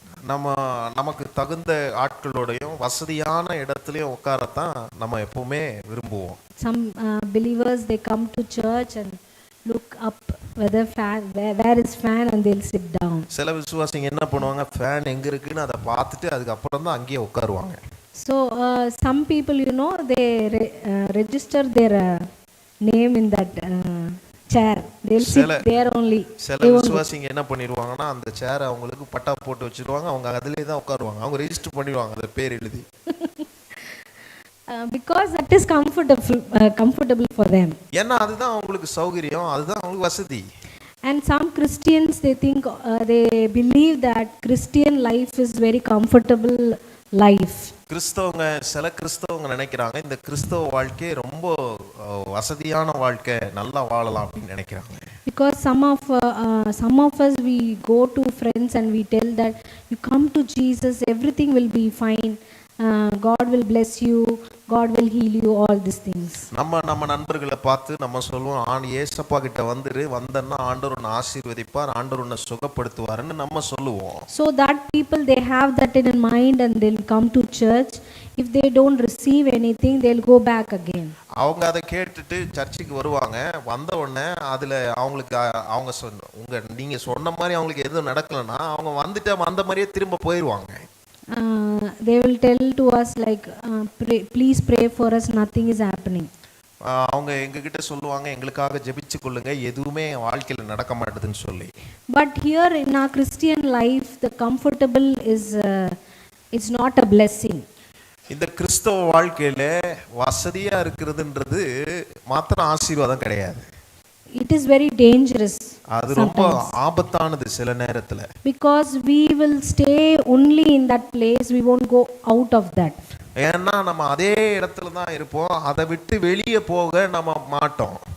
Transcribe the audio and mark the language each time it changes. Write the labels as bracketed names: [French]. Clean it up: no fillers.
[Tamil] நமக்கு தகுந்த ஆட்களோடையும் வசதியான இடத்துலயும் உட்காரத்தான் நம்ம எப்பவுமே விரும்புவோம். [English] Some believers, they come to church and look up whether where is fan, and they'll sit down. [Tamil] சில விசுவாசிங்க என்ன பண்ணுவாங்க, ஃபேன் எங்க இருக்குன்னு அதை பார்த்துட்டு அதுக்கப்புறம் தான் அங்கேயே உட்காருவாங்க. [English] So some people, they register their name in that chair. They'll sit there only. [Tamil] சில விசுவாசிங்க என்ன பண்ணிடுவாங்கன்னா அந்த சேரை அவங்களுக்கு பட்டா போட்டு வச்சிருவாங்க, அவங்க அதிலே தான் உட்காருவாங்க, அவங்க ரெஜிஸ்டர் பண்ணிடுவாங்க அந்த பேர் எழுதி. [English] Because that is comfortable for them. [Tamil] ஏன்னா அதுதான் அவங்களுக்கு சௌகரியம், அதுதான் அவங்களுக்கு வசதி. [English] And some Christians, they think they believe that Christian life is very comfortable life. [Tamil] சில கிறிஸ்தவங்க நினைக்கிறாங்க இந்த கிறிஸ்தவ வாழ்க்கை ரொம்ப வசதியான வாழ்க்கை, நல்லா வாழலாம் அப்படின்னு நினைக்கிறாங்க. [English] Because some of us, we go to friends and we tell that you come to Jesus, everything will be fine. God will bless you, God will heal you, all these things. [Tamil] நம்ம நண்பர்களை பார்த்து நம்ம சொல்லுவோம், ஏசப்பா கிட்ட வந்தன்னா ஆண்டவர் உன்னை ஆசீர்வதிப்பார், ஆண்டவர் உன்னை சுகப்படுத்துவார்னு நம்ம சொல்லுவோம். [English] So that people, they have that in mind and they'll come to church. If they don't receive anything, they'll go back again. [Tamil] அவங்க அதை கேட்டுட்டு சர்ச்சுக்கு வருவாங்க, வந்த உடனே அதுல அவங்களுக்கு நீங்க சொன்ன மாதிரி அவங்களுக்கு எதுவும் நடக்கலன்னா அவங்க வந்த மாதிரியே திரும்ப போயிடுவாங்க. [English] They will tell to us like, please pray for us, nothing is happening. [Tamil] அவங்க எங்ககிட்ட சொல்லுவாங்க, எங்களுக்காக ஜெபிச்சு கொள்ளுங்க, எதுவுமே வாழ்க்கையில நடக்க மாட்டேதுன்னு சொல்லி. [English] But here in our Christian life, the comfortable is not a blessing. [Tamil] இந்த கிறிஸ்தவ வாழ்க்கையில வசதியா இருக்கிறதுன்றது மாத்திரம் ஆசீர்வாதம் கிடையாது. [English] It is very dangerous. [Tamil] அது ரொம்ப ஆபத்தானது சில நேரத்துல. [English] Because we will stay only in that place, we won't go out of that. [Tamil] ஏன்னா நம்ம அதே இடத்துல தான் இருப்போம், அதை விட்டு வெளியே போக நம்ம மாட்டோம்.